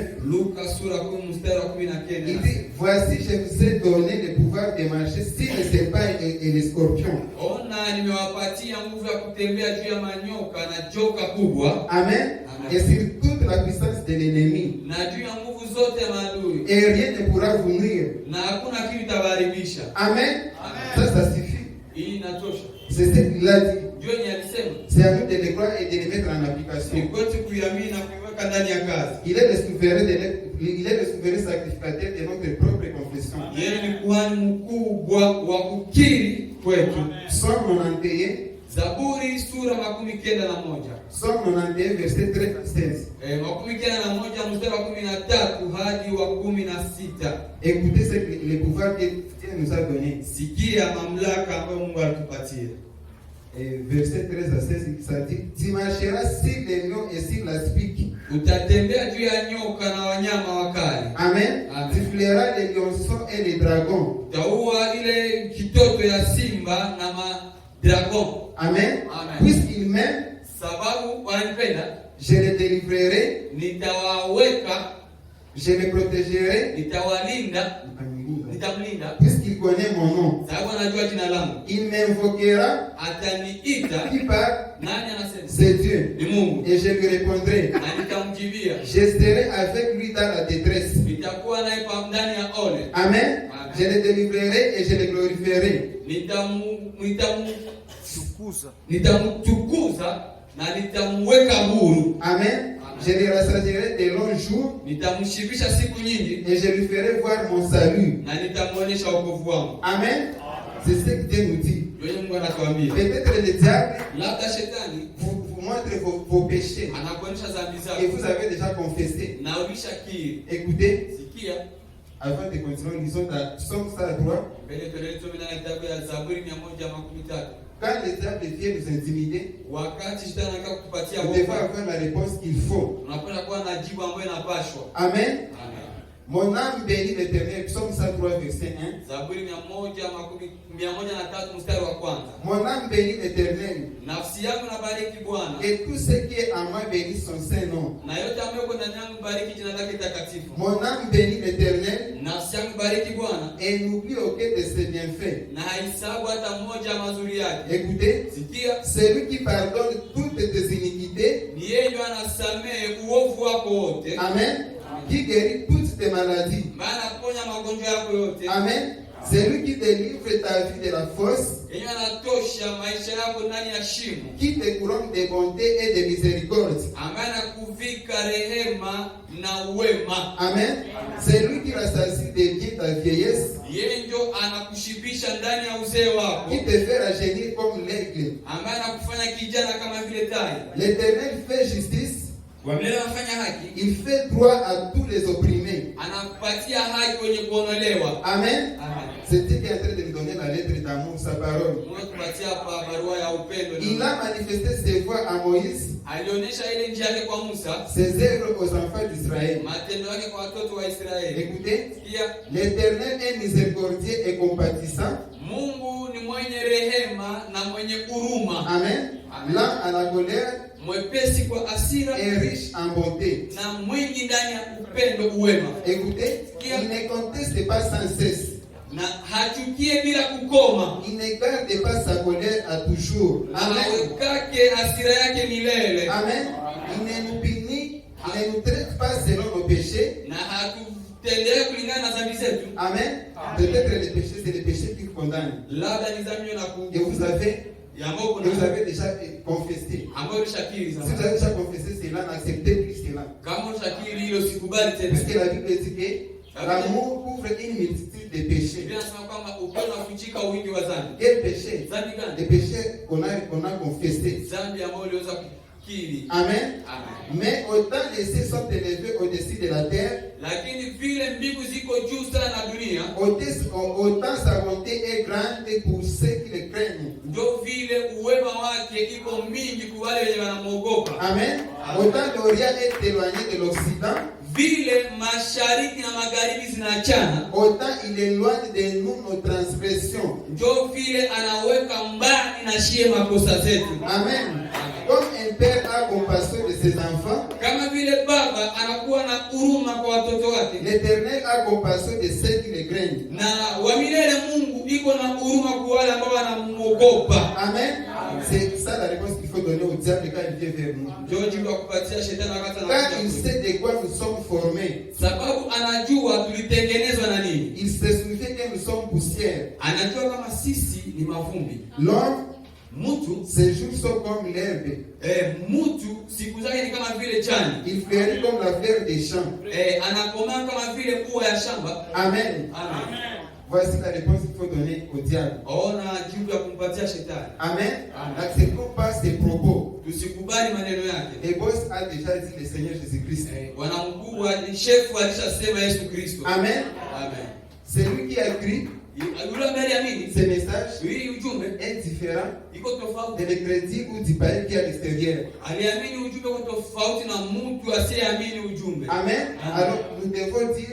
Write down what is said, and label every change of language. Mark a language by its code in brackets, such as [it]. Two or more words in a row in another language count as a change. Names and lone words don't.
[sw] Luka sura ya 10 mstari wa 19. [fr] Il dit, voici, je vous ai donné le pouvoir de marcher sur les serpents et les scorpions. [sw] Ona, nimewapatia nguvu ya kutembea juu ya manyoka na joka kubwa. Amen. Amen. [fr] Et sur toute la puissance de l'ennemi. [sw] Na juu ya nguvu zote ya maadui. [fr] Et rien ne pourra vous nuire. [sw] Na hakuna kitu itawaharibisha. Amen. Amen. [fr] Ça suffit. [sw] Hii inatosha. [fr] C'est ce qu'il a dit. [sw] Ndio ni alisema. [fr] C'est à nous de le croire et de le mettre en [sw] Ni [fr] application. [sw] kwetu kuiamini na kuiweka ndani ya kazi. [fr] Il est le souverain sacrificateur de notre propre confession. [sw] Yeye ni kuhani mkubwa wa kukiri kwetu. [fr] Psaume 91, [sw] Zaburi sura 91. [fr] Psaume 91, verset 13 à 16. [sw] 91 mstari wa 13 hadi wa 16. [fr] Écoutez ce que le pouvoir que Dieu nous a donné. [sw] Sikia mamlaka ambayo Mungu alitupatia. [fr] Et verset 13 à 16, ça dit, tu marcheras sur les lions et sur la spique. [sw] Utatembea juu ya nyoka na wanyama wakali. Amen. Amen. [fr] Tu flairas les lionceaux et les dragons. [sw] Utaua ile kitoto ya simba na madragon. Amen. Amen. [fr] Puisqu'ils m'aiment, [sw] Sababu wanipenda, [fr] je les délivrerai, [sw] nitawaweka, [fr] je les protégerai, [sw] nitawalinda, nitamlinda. [fr] puisqu'il connaît mon nom. [sw] Sababu anajua jina langu. [fr] Il m'invoquera, [sw] Ataniita. [fr] qui parle, [sw] Nani anasema? [fr] c'est Dieu. [sw] Ni Mungu. [fr] Et je lui répondrai. [sw] Na nitamjibia. [fr] Je serai avec lui dans la détresse. [sw] Nitakuwa naye ndani ya ole. Amen. Amen. [fr] Je le délivrerai et je le glorifierai. [sw] Nitamtukuza na nitamweka huru. Amen. [fr] Je le rassasierai de longs jours. [sw] Nitamshibisha siku nyingi. [fr] Et je lui ferai voir mon salut. [sw] Na nitamuonesha wokovu wangu. Amen. [fr] C'est ce que Dieu nous dit. [sw] Mungu anatuambia. [fr] Peut-être le diable [sw] labda shetani [fr] vous montre vos péchés [sw] anakuonyesha dhambi zako [fr] et vous avez déjà confessé. [sw] na ulishakiri. [fr] Écoutez, [sw] Sikia, [fr] avant de continuer, lisons dans Psaume 103. [sw] mbele tulisoma na kitabu ya Zaburi 113. [fr] Quand le diable vient nous intimider, [sw] Wakati shetani anataka kutupatia [fr] nous devons [sw] wokovu, [fr] avoir la réponse qu'il faut. [sw] unapenda kuwa na jibu ambayo inapashwa. Amen. Amen. [fr] Mon âme bénit l'Éternel. Psaume 103, verset 1. [sw] Zaburi 113 mstari wa kwanza. [fr] Mon âme bénit l'Éternel. [sw] Nafsi yangu nabariki Bwana, [fr] Et tout ce qui est en moi bénit son saint nom. [sw] na yote ambayo yuko ndani yangu bariki jina lake takatifu. [fr] Mon âme bénit l'Éternel [sw] Nafsi yangu bariki Bwana, [fr] et n'oublie aucun de ses bienfaits. [sw] na haisabu hata mmoja ya mazuri yake. [fr] Écoutez, [sw] Sikia, [fr] c'est lui qui pardonne toutes tes iniquités. [sw] ni yeye ndiye anasamehe uovu wako wote. Amen. [fr] Qui guérit toutes tes maladies. [sw] Maana anaponya magonjwa yako yote. Amen. [fr] C'est lui qui délivre ta vie de la fosse. [sw] Yeye anatosha maisha yako ndani ya shimo. [fr] Qui te couronne de bonté et de miséricorde. [sw] Ambaye anakuvika rehema na wema. Amen. [fr] C'est lui qui rassasie de bien ta vieillesse. [sw] Yeye ndio anakushibisha ndani ya uzee wako. [fr] Qui te fait rajeunir comme l'aigle. [sw] Ambaye anakufanya kijana kama vile tai. [fr] L'Éternel fait justice. [sw] Wamele anafanya haki. [fr] Il fait droit à tous les opprimés. [sw] Anakupatia haki kwenye kuonolewa. Amen. Amen. [fr] C'est Dieu qui est en train de nous donner la lettre d'amour, sa parole. [sw] Mungu atupatia hapa barua ya upendo. [fr] Il a manifesté ses voies à Moïse, [sw] Alionyesha ile njia yake kwa Musa, [fr] ses œuvres aux enfants d'Israël. [sw] matendo yake kwa watoto wa Israeli. [fr] Écoutez, [sw] Sikia, [fr] l'Éternel est miséricordieux et compatissant. [sw] Mungu ni mwenye rehema na mwenye huruma. Amen. Amen. [fr] Lent à la colère [sw] Mwepesi kwa hasira [fr] et riche en bonté. [sw] na mwingi ndani ya upendo uwema. [fr] Écoutez, il ne conteste pas sans cesse. [sw] Na hachukie bila kukoma. [fr] Il ne garde pas sa colère à toujours. [sw] Na Amen. hawekake hasira yake milele. Amen. [fr] Il ne nous punit, il ne nous traite pas selon nos péchés. [sw] Na hatutendee kulingana na dhambi zetu. Amen. [fr] Peut-être les péchés, c'est les péchés qui condamnent. [sw] Labda ni dhambi na [fr] Et vous avez déjà confessé. [sw] ambayo ulishakiri [fr] Si [sw] sasa. [fr] vous avez déjà confessé cela, n'acceptez plus cela. [sw] Kama ulishakiri hilo sikubali tena. [fr] Parce que la Bible dit que l'amour couvre une multitude de péchés. [sw] Biblia inasema kwamba upendo unafichika wingi wa dhambi. [fr] Quel péché? [sw] Dhambi gani? [fr] Les péchés qu'on a confessés. [sw] Dhambi ambayo uliweza kukiri. Amen. Amen. [fr] Mais autant les cieux sont élevés au-dessus de la terre, [sw] Lakini vile mbingu ziko juu sana na dunia, [fr] autant sa bonté est grande pour ceux qui le craignent. [sw] ndio vile uwema wake iko mingi kwa wale wenye wanamuogopa. Amen. [fr] Autant l'Orient est éloigné de l'Occident, [sw] Vile mashariki na magharibi zinaachana, [fr] autant il éloigne de nous nos transgressions. [sw] ndio vile anaweka mbali na shie makosa zetu. Amen. [fr] Comme un père a compassion de ses enfants, [sw] Kama vile baba anakuwa na huruma kwa watoto wake, [fr] l'Éternel a compassion de ceux qui le craignent. [sw] na wa milele Mungu iko na huruma kwa wale ambao wanamuogopa. Amen. [fr] C'est ça la réponse qu'il faut donner au diable quand il vient vers nous. [sw] Ndio jibu la kupatia shetani wakati [fr] Quand il [sw] anakuja. [fr] sait de quoi nous sommes formés, [sw] Sababu anajua tulitengenezwa na nini. [fr] il se souvient que nous sommes poussière. [sw] Anajua kama sisi ni mavumbi. [fr] L'homme, [sw] Mtu [fr] ses jours sont comme l'herbe. [sw] mtu siku zake ni kama vile jani. [fr] Il fleurit comme la fleur des champs. [sw] Anakomaa kama vile ua ya shamba. Amen. Amen. [fr] Voici la réponse qu'il faut donner au diable. [sw] Ona jibu ya kumpatia shetani. Amen. Amen. [fr] N'acceptons pas ses propos. [sw] Tusikubali maneno yake. [fr] Le boss a déjà dit le Seigneur Jésus-Christ. [sw] Bwana mkuu shefu alishasema Yesu Kristo. Amen. Amen. [fr] C'est lui qui a écrit. [sw] Yule ambaye aliamini [fr] ce message [sw] hii ujumbe [fr] est différent [sw] iko tofauti. [fr] de l'incrédule ou du païen qui est à l'extérieur. [sw] Aliamini ujumbe kwa tofauti na mtu asiyeamini ujumbe. [fr] Amen. Alors nous devons dire,